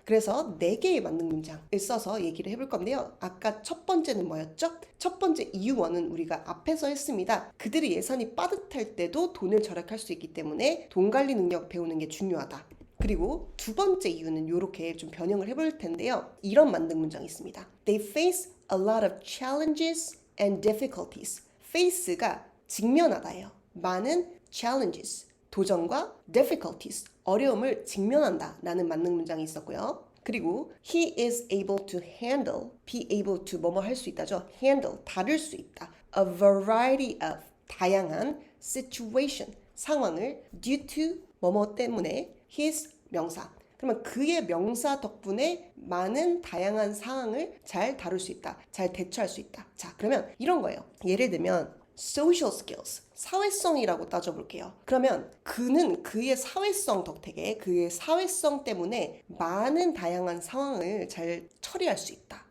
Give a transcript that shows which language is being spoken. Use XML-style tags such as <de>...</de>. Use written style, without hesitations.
<ko>그래서 4개의 만능 문장을 써서 얘기를 해볼 건데요. 아까 첫 번째는 뭐였죠? 첫 번째 이유 1은 우리가 앞에서 했습니다. 그들의 예산이 빠듯할 때도 돈을 절약할 수 있기 때문에 돈 관리 능력 배우는 게 중요하다. 그리고 두 번째 이유는 이렇게 좀 변형을 해볼 텐데요. 이런 만능 문장이 있습니다.</ko> <en>They face a lot of challenges and difficulties.</en> <ko>face가 직면하다예요. 많은 challenges, 도전과 difficulties, 어려움을 직면한다 라는 만능 문장이 있었고요.</ko> <en>그리고 he is able to handle, be able to</en> <ko>뭐뭐 할 수 있다죠. handle, 다룰 수 있다.</ko> <en>a variety of,</en> <ko>다양한</ko> <en>situation,</en> <ko>상황을</ko> <en>due to</en> <ko>뭐뭐 때문에</ko> <en>his 명사.</en> <ko>그러면 그의 명사 덕분에 많은 다양한 상황을 잘 다룰 수 있다. 잘 대처할 수 있다. 자, 그러면 이런 거예요. 예를 들면 social skills, 사회성이라고 따져볼게요. 그러면 그는 그의 사회성 덕택에 그의 사회성 때문에 많은 다양한 상황을 잘 처리할 수 있다.</ko>